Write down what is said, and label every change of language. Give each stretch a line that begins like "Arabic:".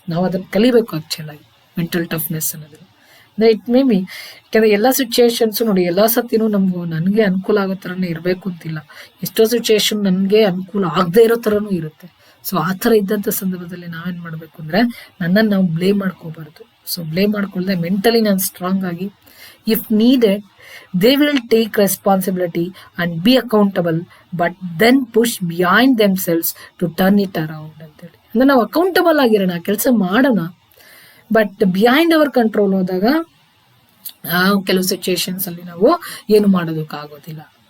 Kannada: ನಾವು ಅದನ್ನ ಕಲಿಬೇಕು ಆಕ್ಚುಲ್ ಆಗಿ ಮೆಂಟಲ್ ಟಫ್ನೆಸ್ ಅನ್ನೋದು. ಅಂದ್ರೆ
English: it may be,
Kannada: ಯಾಕಂದ್ರೆ ಎಲ್ಲಾ ಸಿಚುಯೇಷನ್ಸ್ ನೋಡಿ ಎಲ್ಲಾ ಸತಿನೂ ನನ್ಗೆ ಅನುಕೂಲ ಆಗೋ ತರನೇ ಇರ್ಬೇಕು ಅಂತಿಲ್ಲ. ಎಷ್ಟೋ ಸಿಚುಯೇಷನ್ ನನ್ಗೆ ಅನುಕೂಲ ಆಗದೆ ಇರೋ ತರನೂ ಇರುತ್ತೆ. ಸೊ ಆ ತರ ಇದ್ದಂತ ಸಂದರ್ಭದಲ್ಲಿ ನಾವೇನ್ ಮಾಡ್ಬೇಕು ಅಂದ್ರೆ ನನ್ನನ್ನು ನಾವು ಬ್ಲೇಮ್ ಮಾಡ್ಕೋಬಾರ್ದು. ಸೊ ಬ್ಲೇಮ್ ಮಾಡ್ಕೊಳ್ದೆ ಮೆಂಟಲಿ ನಾನು ಸ್ಟ್ರಾಂಗ್ ಆಗಿ,
English: if needed they will take responsibility and be accountable, but then push behind themselves to turn it around
Kannada: ಅಂತೇಳಿ. ಅಂದ್ರೆ ನಾವು ಅಕೌಂಟಬಲ್ ಆಗಿರೋಣ, ಕೆಲಸ ಮಾಡೋಣ, ಬಟ್
English: behind our control
Kannada: ಹೋದಾಗ ಕೆಲವು ಸಿಚುಯೇಷನ್ಸ್ ಅಲ್ಲಿ ನಾವು ಏನು ಮಾಡೋದಕ್ಕಾಗೋದಿಲ್ಲ.